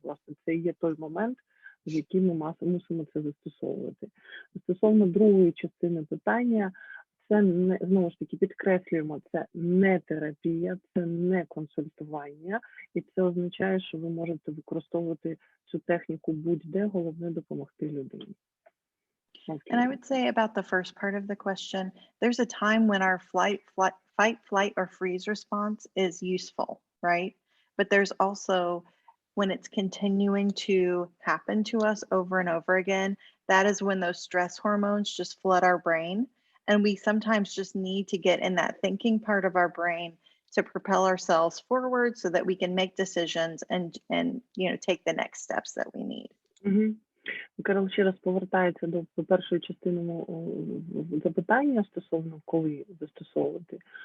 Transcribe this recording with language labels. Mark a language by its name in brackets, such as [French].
[Ukrainian] Власне, це і є той момент, в який ми мусимо це застосовувати. Стосовно другої частини питання, це не, знову ж таки підкреслюємо, це не терапія, це не консультування, і це означає, що ви можете використовувати цю техніку будь-де, головне допомогти людині. [English] Okay. And I would say about the first part of the question, there's a time when our fight, flight, or freeze response is useful, right? But there's also when it's continuing to happen to us over and over again, that is when those stress hormones just flood our brain. And we sometimes just need to get in that thinking part of our brain to propel ourselves forward so that we can make decisions and you know, take the next steps that we need. Mm-hmm. [Ukrainian] Керол ще раз повертається до першої частини запитання стосовно коли застосовувати.